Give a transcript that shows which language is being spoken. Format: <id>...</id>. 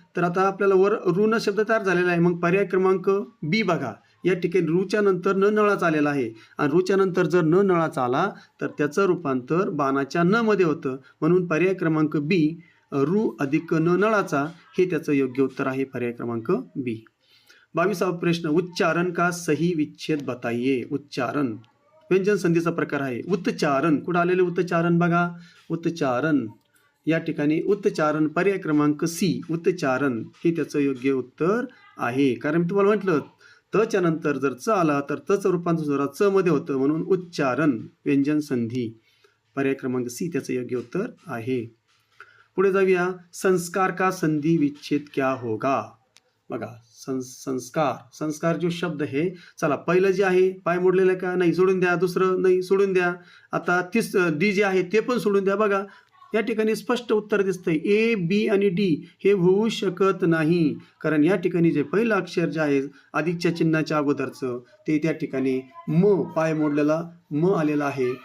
<mr>तर आता आपल्याला वर ऋण शब्द तयार झालेला आहे. मग पर्याय क्रमांक बी बघा या ठिकाणी रूच्या नंतर न नळाचा आलेला आहे आणि रूच्या नंतर जर न नळाचा आला तर त्याचं रूपांतर बाणाच्या न मध्ये होतं. म्हणून पर्याय क्रमांक बी रू अधिक न नळाचा हे त्याचं योग्य उत्तर आहे. पर्याय क्रमांक बी.</mr> <hi>22वा प्रश्न उच्चारण का सही विच्छेद बताइए.</hi> <mr>उच्चारण व्यंजन संधीचा प्रकार आहे. उच्चारण कुठं आलेले उच्चारण बघा उच्चारण या ठिकाणी उच्चारण पर्याय क्रमांक सी उच्चारण हे त्याचं योग्य उत्तर आहे. कारण मी तुम्हाला म्हटलं तच्या नंतर जर च आला तर तचं रूपांतर च मध्ये होतं. म्हणून उच्चारण व्यंजन संधी पर्याय क्रमांक सी त्याचं योग्य उत्तर आहे. पुढे जाऊया.</mr> <hi>संस्कार का संधि विच्छेद क्या होगा.</hi> <mr>बघा संस्कार</mr> <hi>जो शब्द है</hi> <mr>चला पहिलं जे आहे पाय मोडलेलं का नाही सोडून द्या. दुसरं नाही सोडून द्या. आता डी जे आहे ते पण सोडून द्या. बघा या ठिकाणी स्पष्ट उत्तर दिसतंय ए बी आणि डी हे होऊ शकत नाही. कारण या ठिकाणी जे पहिलं अक्षर जे आहे अधिकच्या चिन्हाच्या अगोदरचं ते त्या ठिकाणी म पाय मोडलेला म आलेला आहे.</mr>